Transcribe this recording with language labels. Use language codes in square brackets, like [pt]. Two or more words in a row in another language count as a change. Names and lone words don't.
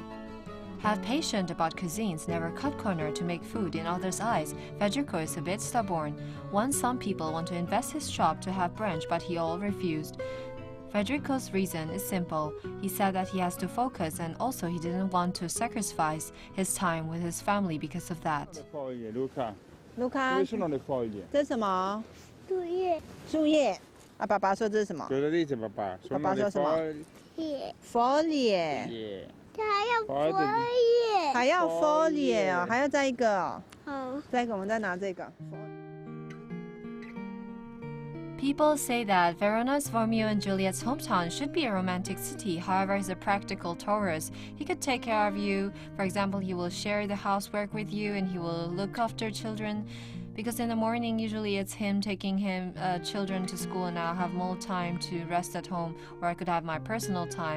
[en] Have patience about cuisines, never cut corner to make food in others' eyes. Federico is a bit stubborn. Once some people want to invest his shop to have branch, but he all refused. Federico's reason is simple. He said that he has to focus, and also he didn't want to sacrifice his time with his family because of that. [it] Foglie, Luca. Luca, 这 sono le foglie. [zh] 这是什么？树叶、树叶。啊，爸爸说这是什么 [it] Cosa dice papà? Sono Papà, le cosa ma? foglie. [zh] 叶， [it] ？folie， [en] Yeah. [zh] 它还要花的枫叶。还要 folie [it] folie [zh] 哦，还要再一个哦，好，再一个，我们再拿这个。 [en] People say that Verona's Romeo and Juliet's hometown should be a romantic city. However, he's a practical tourist. He could take care of you. For example, he will share the housework with you and he will look after children. Because in the morning, usually it's him taking children to school, and I'll have more time to rest at home, or I could have my personal time.